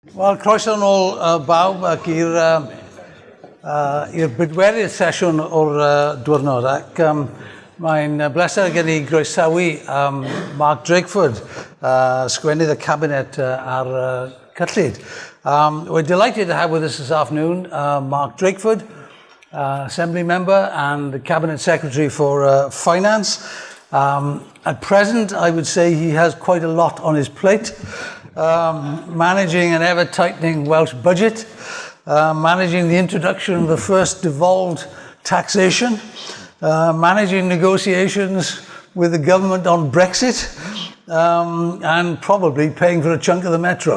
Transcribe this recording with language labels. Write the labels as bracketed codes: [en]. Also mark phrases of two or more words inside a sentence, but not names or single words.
[cy] Wel, croeso nôl bawb ac i'r bedwerydd sesiwn o'r diwrnod ac mae'n bleser gen I groesawu Mark Drakeford, sgwennydd y cabinet ar cyllid. [en] We're delighted to have with us this afternoon Mark Drakeford, Assembly Member and the Cabinet Secretary for Finance. At present, I would say he has quite a lot on his plate. Managing an ever-tightening Welsh budget, managing the introduction of the first devolved taxation, managing negotiations with the government on Brexit, and probably paying for a chunk of the metro.